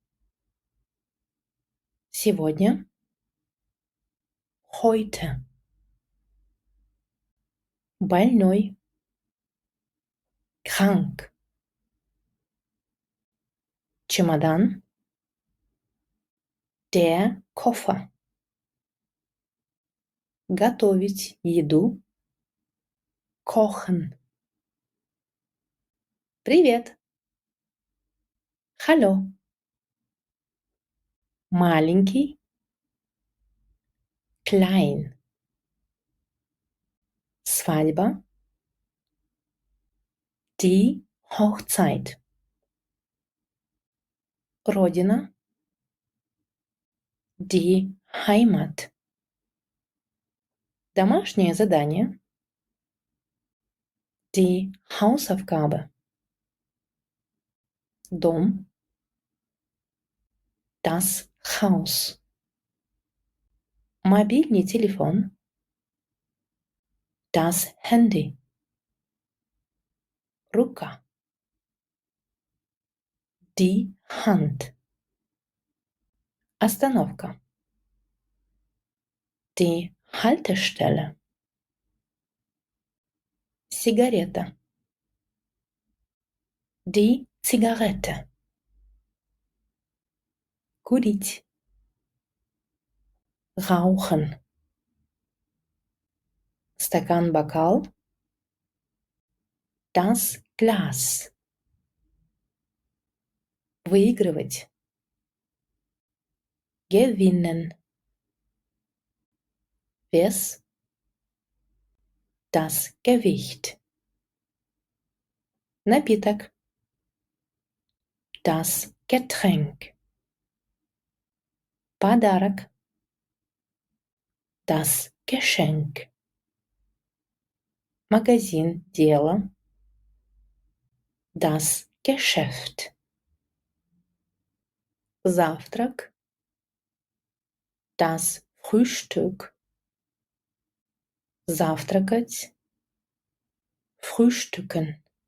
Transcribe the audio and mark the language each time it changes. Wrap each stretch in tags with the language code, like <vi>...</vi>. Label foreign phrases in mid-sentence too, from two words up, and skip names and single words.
<ru>Сегодня. Heute. Больной. Krank.</ru> <de>Чемодан. Der Koffer.</de> <ru>Готовить еду.</ru> <de>Kochen. Привет. Hallo. Маленький. Klein. Свадьба. Die Hochzeit. Родина. Die Heimat.</de> <ru>Домашнее задание.</ru> <de>Die Hausaufgabe. Дом. Das Haus.</de> <ru>Мобильный телефон.</ru> <de>Das Handy. Рука. Die Hand. Остановка. Die Haltestelle. Сигарета. Die Zigarette.</de> <ru>Курить. Rauchen. Стакан, бокал.</ru> <de>Das Glas.</de> <ru>Выигрывать. Gewinnen.</ru> <de>Вес. Das Gewicht. Напиток. Das Getränk. Подарок. Das Geschenk.</de> <ru>Магазин, дело.</ru> <de>Das Geschäft. Завтрак. Das Frühstück.</de> <ru>Завтракать. Frühstücken.</ru>